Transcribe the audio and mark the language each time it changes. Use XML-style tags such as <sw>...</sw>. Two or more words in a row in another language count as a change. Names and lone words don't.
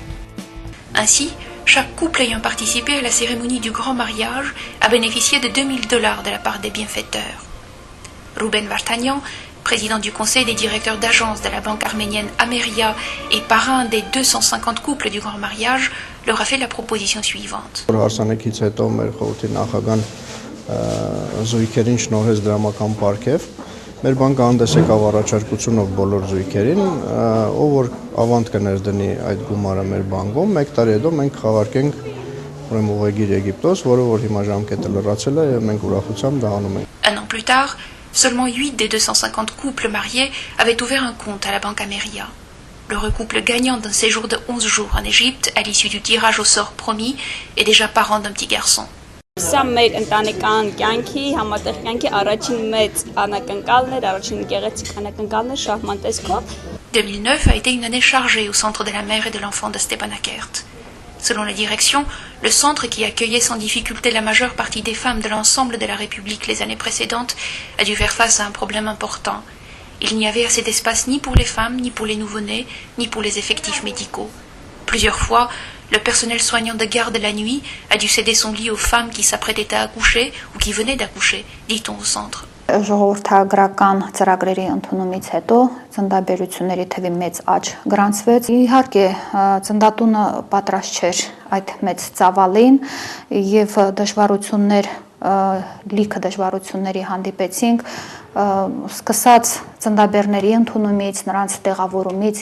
<fr>Ainsi, chaque couple ayant participé à la cérémonie du grand mariage a bénéficié de 2000 $ de la part des bienfaiteurs. Rouben Vartanian, président du conseil des directeurs d'agence de la banque arménienne Ameria et parrain des 250 couples du grand mariage, leur a fait la proposition suivante.</fr> <hy>Զույգերին շնորհեց դրամական պարգև։ Մեր բանկը հանդես եկավ առաջարկությունով բոլոր զույգերին, ով որ ավանդ կներդնի այդ գումարը մեր բանկում, 1 տարի հետո մենք խաղարկենք ուրեմն ուղեգիր Եգիպտոս, որը որ հիմա ժամկետը լրացել է եւ մենք ուրախությամբ դա անում ենք։</hy> <fr>Un an plus tard, seulement 8 des 250 couples mariés avaient ouvert un compte à la banque Ameria. Le couple gagnant d'un séjour de 11 jours en Égypte à l'issue du tirage au sort promis est déjà parent d'un petit garçon.</fr> <hy>Սա մեր ընտանեկան կյանքի, համատեղ կյանքի առաջին մեծ անակնկալն էր, առաջին գեղեցիկ անակնկալն էր շահման տեսքով։</hy> <fr>2009 a été une année chargée au centre de la mère et de l'enfant de Stepanakert. Selon la direction, le centre qui accueillait sans difficulté la majeure partie des femmes de l'ensemble de la République les années précédentes a dû faire face à un problème important. Il n'y avait assez d'espace ni pour les femmes, ni pour les nouveau-nés, ni pour les effectifs médicaux. Plusieurs fois, le personnel soignant de garde la nuit a dû céder son lit aux femmes qui s'apprêtaient à accoucher ou qui venaient d'accoucher, dit-on au centre.</fr> <hy>Ժողովրդագրական ծրագրերի ընդունումից հետո ծննդաբերությունների թվի մեծ աճ գրանցվեց։ Իհարկե, ծննդատունը պատրաստ չէր այդ մեծ ծավալին եւ դժվարություններ լիքը դժվարությունների հանդիպեցինք, սկսած ծննդաբերների ընդունումից, նրանց տեղավորումից</hy>